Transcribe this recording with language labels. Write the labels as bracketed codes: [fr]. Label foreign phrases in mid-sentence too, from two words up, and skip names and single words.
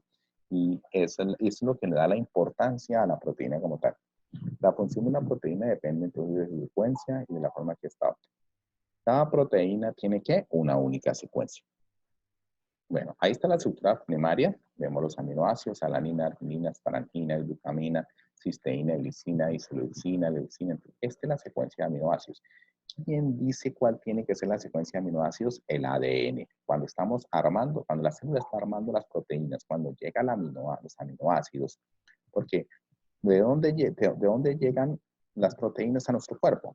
[es] Y eso es lo que le da la importancia a la proteína como tal. La función de una proteína depende entonces de su secuencia y de la forma que está. Cada proteína tiene ¿qué? Una única secuencia. Bueno, ahí está la estructura primaria. Vemos los aminoácidos: alanina, arginina, asparaginina, glutamina, cisteína, glicina, isoleucina, leucina. Esta es la secuencia de aminoácidos. ¿Quién dice cuál tiene que ser la secuencia de aminoácidos? El ADN. Cuando estamos armando, cuando la célula está armando las proteínas, cuando llega los aminoácidos, porque ¿de dónde llegan las proteínas a nuestro cuerpo?